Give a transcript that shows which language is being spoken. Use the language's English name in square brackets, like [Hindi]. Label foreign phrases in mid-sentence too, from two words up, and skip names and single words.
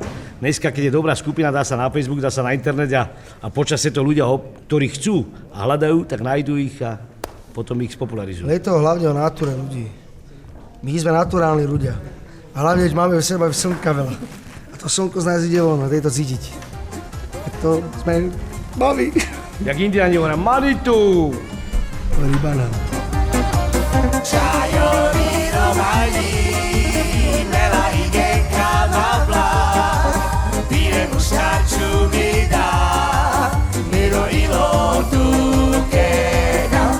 [Slovak] Dneska, keď je dobrá skupina, dá sa na Facebook, dá sa na internet a počasie to ľudia, ktorí chcú a hľadajú, tak nájdú ich a potom ich spopularizujú. Je to hlavne o natúre ľudí. My sme naturálni ľudia. A hlavne máme v sebe slnka veľa. A to slnko z nás ide von, a to je to cítiť. To sme baví. Jak indiáni hovoria, Manitu! Rybanán. [Romany] Čajori romani, mela igenka mavla. Tire muštarču mi dá, mi rodilo tu kena.